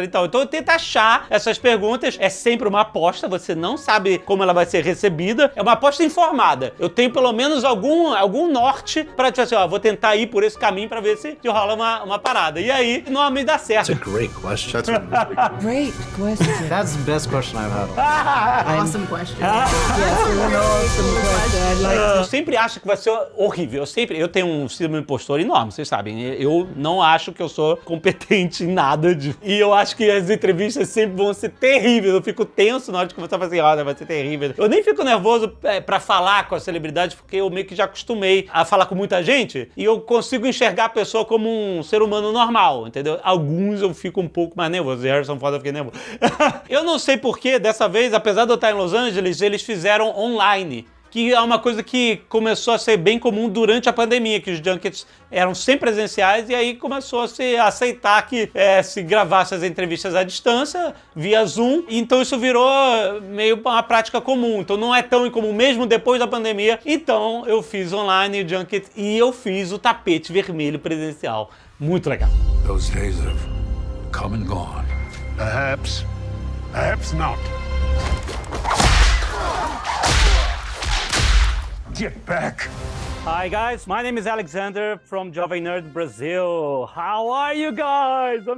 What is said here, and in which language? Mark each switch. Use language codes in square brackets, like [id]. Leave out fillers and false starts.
[pt] Então eu tento achar essas perguntas. É sempre uma aposta, você não sabe como ela vai ser recebida. É uma aposta informada. Eu tenho pelo menos algum norte para dizer assim, ó, vou tentar ir por esse caminho para ver se rola uma parada. E aí, normalmente dá certo. [en] That's a great question. Great question. That's the best question I've had. Awesome question. Yes, an awesome question. [pt] Eu sempre acho que vai ser horrível. Eu tenho um síndrome do impostor enorme, vocês sabem. Eu não acho que eu sou competente em nada disso. E eu acho que as entrevistas sempre vão ser terríveis. Eu fico tenso na hora de começar a fazer, olha, vai ser terrível. Eu nem fico nervoso pra falar com as celebridades, porque eu meio que já acostumei a falar com muita gente e eu consigo enxergar a pessoa como um ser humano normal, entendeu? Alguns eu fico um pouco mais nervoso. Harrison Ford eu fiquei nervoso. Eu não sei porquê, dessa vez, apesar de eu estar em Los Angeles, eles fizeram online, que é uma coisa que começou a ser bem comum durante a pandemia, que os junkets eram sempre presenciais e aí começou a se aceitar que se gravasse as entrevistas à distância, via Zoom, então isso virou meio uma prática comum, então não é tão incomum mesmo depois da pandemia. Então eu fiz online o junket e eu fiz o tapete vermelho presencial. Muito legal. [en] Those days have come and gone. Perhaps not. Get back. Hi guys, my name is Alexander from Jovem Nerd Brazil. How are you guys?